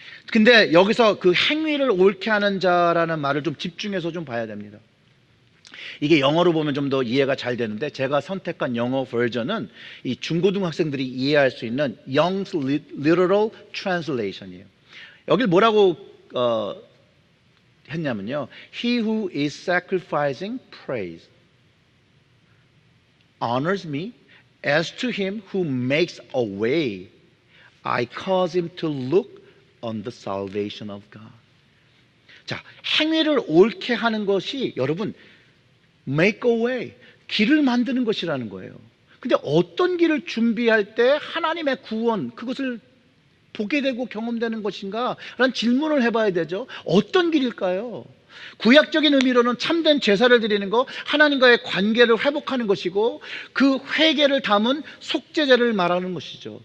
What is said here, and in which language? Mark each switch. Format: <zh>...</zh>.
<ko>근데 여기서 그 행위를 옳게 하는 자라는 말을 좀 집중해서 좀 봐야 됩니다. 이게 영어로 보면 좀 더 이해가 잘 되는데 제가 선택한 영어 버전은 이 중고등학생들이 이해할 수 있는 Young's Literal Translation이에요. 여길 뭐라고 했냐면요,</ko> <en>He who is sacrificing praise honors me, as to him who makes a way I cause him to look on the salvation of God.</en> <ko>자, 행위를 옳게 하는 것이 여러분</ko> <en>make a way,</en> <ko>길을 만드는 것이라는 거예요. 근데 어떤 길을 준비할 때 하나님의 구원, 그것을 보게 되고 경험되는 것인가? 라는 질문을 해봐야 되죠. 어떤 길일까요? 구약적인 의미로는 참된 제사를 드리는 것, 하나님과의 관계를 회복하는 것이고 그 회개를 담은 속죄제를 말하는 것이죠.</ko>